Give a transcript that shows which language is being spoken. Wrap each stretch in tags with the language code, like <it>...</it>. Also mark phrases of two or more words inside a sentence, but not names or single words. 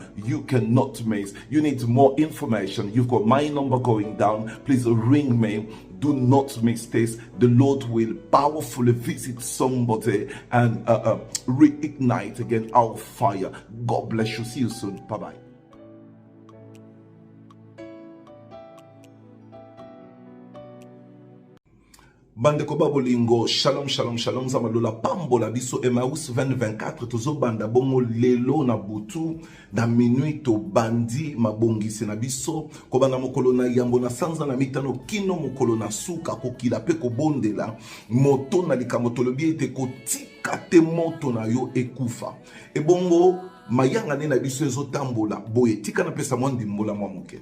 <en>You cannot miss. You need more information. You've got my number going down. Please ring me. Do not miss this. The Lord will powerfully visit somebody and reignite again our fire. God bless you. See you soon. Bye-bye.</en> <ln>Bandeko babolingo,</ln> <he>shalom shalom shalom</he> <ln>zamalola pambola biso Emmaüs 2024 tozo banda bongo lelo na butu na minuit to bandi mabongisi na biso ko banda mokolo na yambo na sanza na mitano kino mokolo na suka ko kila pe ko bondela moto na likambo tolobi ete ko tika te moto na yo ekufa e bongo mayanga ne na biso ezotambola boye tika na pesa mwandi mbola mwa muke.</ln>